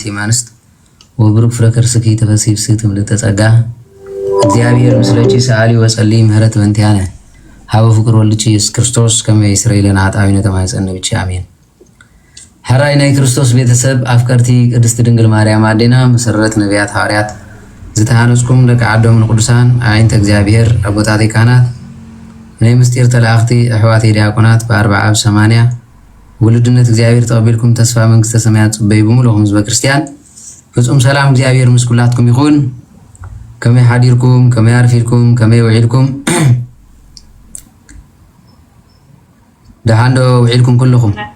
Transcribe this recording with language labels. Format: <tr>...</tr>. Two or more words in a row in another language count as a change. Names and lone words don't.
<gez>እምአንስት ወብሩክ ፍሬ ከርሥኪ ተፈሥሒ ፍስሕት እምልዕተ ጸጋ እግዚአብሔር ምስለኪ ሰአሊ ወጸሊ ምህረት በእንቲአነ ሀበ ፍቅር ወልድኪ ኢየሱስ ክርስቶስ ከመ ይስረይ ለነ ኃጣውኢነ ተማኅፀነ ብኪ አሜን።</gez> <ti>ሕራይ ናይ ክርስቶስ ቤተሰብ አፍቀርቲ ቅድስት ድንግል ማርያም አዴና መሰረት ነቢያት ሐዋርያት ዝተሃነጽኩም ደቂ ዓዶም ንቅዱሳን አዕይንተ እግዚአብሔር አቦታተይ ካህናት ናይ ምስጢር ተላእኽቲ ኣሕዋተይ ዲያቆናት በ40 ኣብ 80 ውልድነት እግዚአብሔር ተቀቢልኩም ተስፋ መንግሥተ ሰማያት ጽበይ ብምሉኹም ህዝበ ክርስቲያን ፍጹም ሰላም እግዚአብሔር ምስ ኩላትኩም ይኹን። ከመይ ሓዲርኩም ከመይ አርፊድኩም ከመይ ውዒልኩም ደሓን ዶ ውዒልኩም ኩልኹም?</ti>